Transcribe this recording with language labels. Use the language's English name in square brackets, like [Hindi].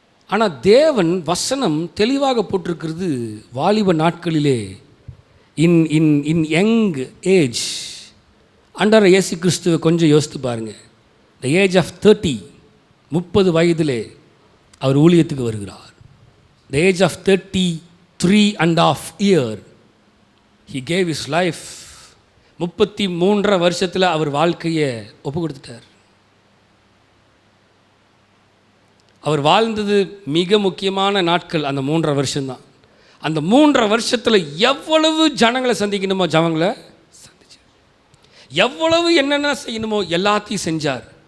[Tamil] ஆனால் தேவன் வசனம் தெளிவாக போட்டிருக்கிறது, வாலிப நாட்களிலே [English] in in in young age, [Tamil] ஆண்டவர் இயேசு கிறிஸ்துவை கொஞ்சம் யோசித்து பாருங்கள். [English] the age of 30, [Tamil] 30 வயதிலே அவர் ஊழியத்துக்கு வருகிறார். [English] The age of 33.5 years he gave his life. [Tamil] 33 வருஷத்தில் அவர் வாழ்க்கையை ஒப்பு கொடுத்துட்டார். அவர் வாழ்ந்தது மிக முக்கியமான நாட்கள் அந்த 3.5 வருஷம்தான். அந்த 3.5 வருஷத்தில் எவ்வளவு ஜனங்களை சந்திக்கணுமோ ஜனங்களை சந்திச்சார், எவ்வளவு என்னென்ன செய்யணுமோ எல்லாத்தையும் செஞ்சார்.